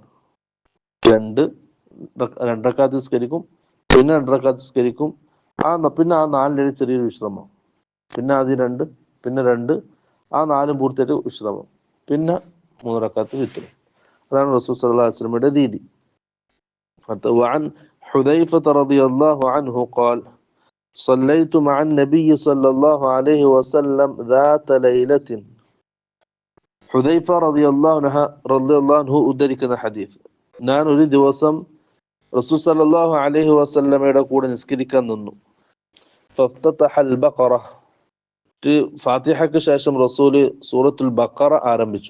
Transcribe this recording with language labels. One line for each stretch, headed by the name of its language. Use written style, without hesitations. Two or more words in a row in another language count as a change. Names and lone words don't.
Malayalam: 2 റക്അത്ത് നിസ്കരിക്കും, പിന്നെ 2 റക്അത്ത് നിസ്കരിക്കും, പിന്നെ ആ 4 ചെറിയൊരു വിശ്രമം, പിന്നെ ആദ്യം 2, പിന്നെ 2, ആ 4 പൂർത്തിയായിട്ട് വിശ്രമം, പിന്നെ 3 റക്അത്ത് വിത്ർ. അതാണ് റസൂൽ
Arabic: صلى الله عليه وسلم
Malayalam: രീതി.
Arabic: وعن حذيفة رضي الله عنه قال: صليت مع النبي صلى الله عليه وسلم ذات ليلة.
Malayalam: ഹുദൈഫ
Arabic: رضي الله عنه
Malayalam: ഉദ്ധരിക്കുന്ന ഹദീസ്, ഞാൻ ഒരു ദിവസം റസൂൽ
Arabic: صلى الله عليه وسلم
Malayalam: കൂടെ നിസ്കരിക്കാൻ നിന്നു.
Arabic: فافتتح البقرة,
Malayalam: ഫാത്തിഹയ്ക്ക് ശേഷം റസൂല് സൂറത്തുൽ ബഖറ ആരംഭിച്ചു.